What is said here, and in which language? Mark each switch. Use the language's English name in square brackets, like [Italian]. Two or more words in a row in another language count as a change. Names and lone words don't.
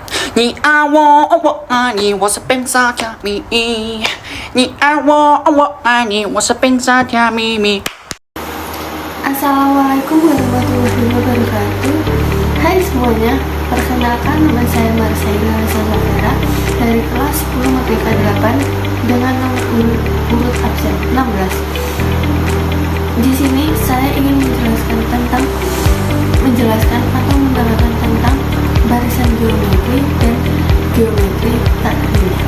[Chinese] 你爱我，我爱你，我是冰沙加咪。你爱我，我爱你，我是冰沙加咪咪。 [Arabic] السلام عليكم ورحمة الله وبركاته. [Indonesian] Hai semuanya, perkenalkan nama saya Marcelina Safira dari kelas 10 Merdeka 8 dengan nomor urut absen 16. Di sini saya ingin menjelaskan atau menerangkan tentang barisan geometri dan geometri tak linear.